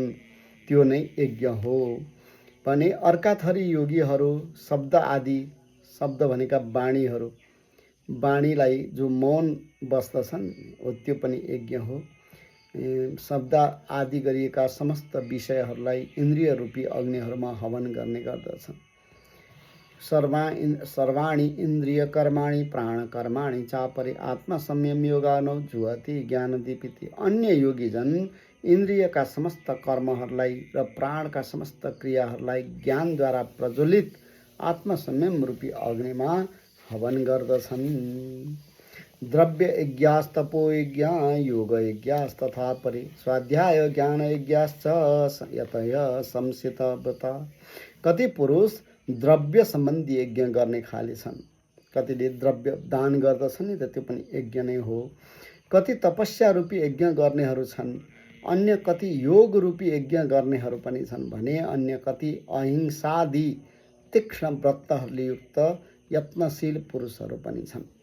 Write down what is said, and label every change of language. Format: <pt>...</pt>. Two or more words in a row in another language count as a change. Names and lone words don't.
<ne>त्यो नै यज्ञ हो भने अर्का थरी योगीहरू शब्द भनेका वाणीहरू, वाणीलाई जो मौन बस्दछन् हो, त्यो पनि यज्ञ हो। शब्द आदि गरिएका समस्त विषयहरूलाई इन्द्रिय रूपी अग्निहरूमा हवन गर्ने गर्दछन्।</ne> <sa>सर्वाणि इन्द्रिय कर्माणि प्राण कर्माणि चापरे आत्मसंयम योगानो जुहति ज्ञानदीपिति।</sa> <ne>अन्य योगीजन इन्द्रियका समस्त कर्महरूलाई र प्राणका समस्त क्रियाहरूलाई ज्ञानद्वारा प्रज्वलित आत्मसंयम रूपी अग्निमा हवन गर्दछन्।</ne> <sa>द्रव्य यज्ञास्तपो यज्ञ योग यज्ञास्तथा परे स्वाध्याय ज्ञान यज्ञाश्च यतय संसित व्रत।</sa> <ne>कति पुरुष द्रव्य सम्बन्धी यज्ञ गर्ने खाले छन्, कतिले द्रव्य दान गर्दछन् नि त त्यो पनि यज्ञ नै हो। कति तपस्या रूपी यज्ञ गर्नेहरू छन्, अन्य कति योग रूपी यज्ञ गर्नेहरू पनि छन् भने अन्य कति अहिंसादि तीक्ष्ण व्रतहरूले युक्त यत्नशील पुरुषहरू पनि छन्।</ne>